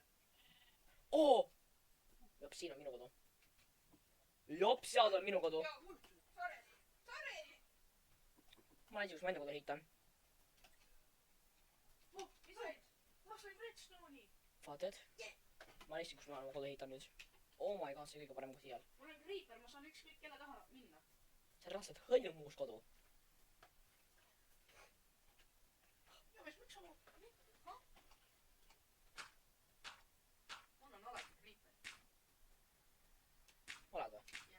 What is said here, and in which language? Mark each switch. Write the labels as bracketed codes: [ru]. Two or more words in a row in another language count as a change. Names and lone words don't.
[et] oo! Jops, siin on minu kodu. Jops, seal on minu kodu. [en] Joo, sorry. Sorry! [et] ma olen siis, kus ma enda kodu ehitan. Oh, mis said? Ma sain redstone'i. vaatad? ma olen siis, kus ma olen oma kodu ehitan nüüd. [en] Oh my god, [et] see on kõige parem koht iial. mul on kriiper, ma saan ükskõik kelle taha minna. see on raudselt hõlmus kodu. ja miks sa mul on alati kriiper. oled või?